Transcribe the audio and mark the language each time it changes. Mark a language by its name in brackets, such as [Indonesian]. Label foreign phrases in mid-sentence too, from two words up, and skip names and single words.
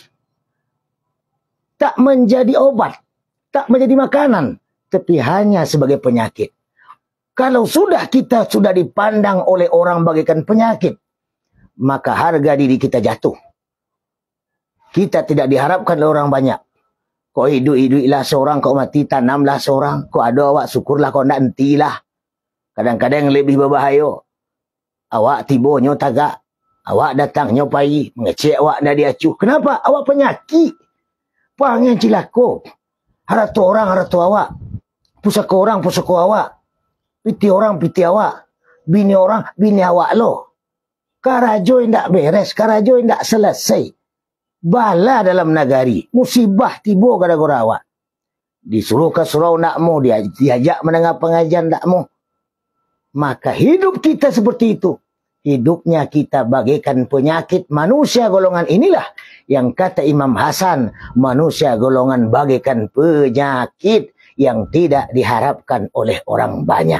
[Indonesian] Tak menjadi obat, tak menjadi makanan, tapi hanya sebagai penyakit. Kalau kita sudah dipandang oleh orang bagaikan penyakit, maka harga diri kita jatuh. Kita tidak diharapkan oleh orang banyak. Kau hidup-hiduplah seorang, kau mati tanamlah seorang. [Minangkabau] Kau ada awak syukurlah, kau nak entilah. Kadang-kadang lebih berbahaya. Awak tibonya tagak. Awak datangnya pagi, mengecek awak dah diacuh. [Indonesian] Kenapa? Awak penyakit. Panggil cilako. [Minangkabau] Haratu orang, haratu awak. Pusaka orang, pusaka awak. Piti orang, piti awak. Bini orang, bini awak lo. Karajo tidak beres, karajo tidak selesai. Bala dalam nagari. [Indonesian] Musibah tiba gara-gara awak. Disuruh ke surau nak mau, diajak mendengar pengajian tak mau. Maka hidup kita seperti itu. Hidupnya kita bagaikan penyakit. Manusia golongan inilah yang kata Imam Hasan, manusia golongan bagaikan penyakit yang tidak diharapkan oleh orang banyak.